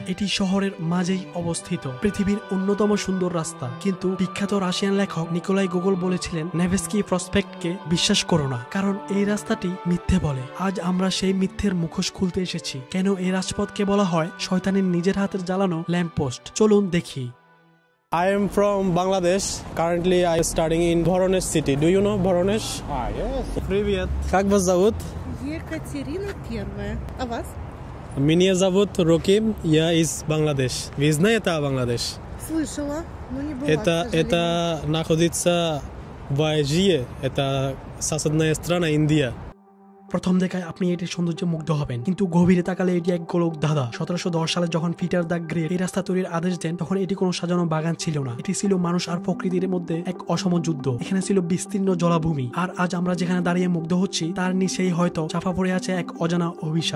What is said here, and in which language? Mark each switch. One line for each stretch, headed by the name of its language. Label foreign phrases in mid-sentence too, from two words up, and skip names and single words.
Bangla: এটি শহরের মাঝেই অবস্থিত, পৃথিবীর অন্যতম সুন্দর রাস্তা। কিন্তু বিখ্যাত রাশিয়ান লেখক নিকোলাই গোগল বলেছিলেন, নেভস্কি প্রসপেক্টকে বিশ্বাস করো না, কারণ এই রাস্তাটি মিথ্যে বলে। আজ আমরা সেই মিথ্যের মুখোশ খুলতে এসেছি। কেন এই রাজপথকে বলা হয় শয়তানের নিজের হাতের জ্বালানো ল্যাম্পপোস্ট? চলুন দেখি।
English: I am from Bangladesh. Currently, I am studying in Voronezh city. Do you know Voronezh? Yes.
Russian: Привет. Как вас зовут? Екатерина Первая. А вас? Меня зовут Роким. Я из Бангладеш. Вы знаете Бангладеш? Слышала, но не была. Это находится в Азии. Это соседняя страна Индия.
Bangla: প্রথম দেখায় আপনি এটির সৌন্দর্যে মুগ্ধ হবেন, কিন্তু গভীরে তাকালে এটি এক গোলক ধাঁধা। 1710 সালে যখন পিটার দ্য গ্রেট এই রাস্তা তৈরির আদেশ দেন, তখন এটি কোনো সাজানো বাগান ছিল না, এটি ছিল মানুষ আর প্রকৃতির মধ্যে এক অসম যুদ্ধ। এখানে ছিল বিস্তীর্ণ জলাভূমি, আর আজ আমরা যেখানে দাঁড়িয়ে মুগ্ধ হচ্ছি, তার নিচেই হয়তো চাপা পড়ে আছে এক অজানা অভিশাপ।